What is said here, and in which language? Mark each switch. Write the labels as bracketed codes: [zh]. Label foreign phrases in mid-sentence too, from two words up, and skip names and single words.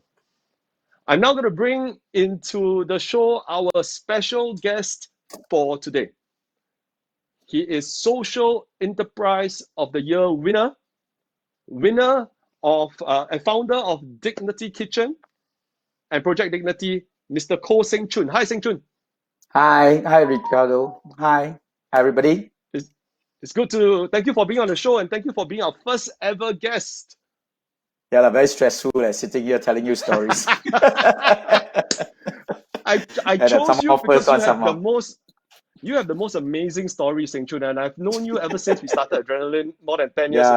[en] I'm now going to bring into the show our special guest for today. He is Social Enterprise of the Year winner of and founder of Dignity Kitchen and Project Dignity, Mr. Koh Seng Chun. Hi, Seng Chun. Hi, Ricardo. Hi, everybody. It's good to thank you for being on the show and thank you for being our first ever guest. Yeah, very stressful sitting here telling you stories. I chose you because you have the most amazing stories, Seng Chun, and I've known you ever since we started Adrenaline more than 10 years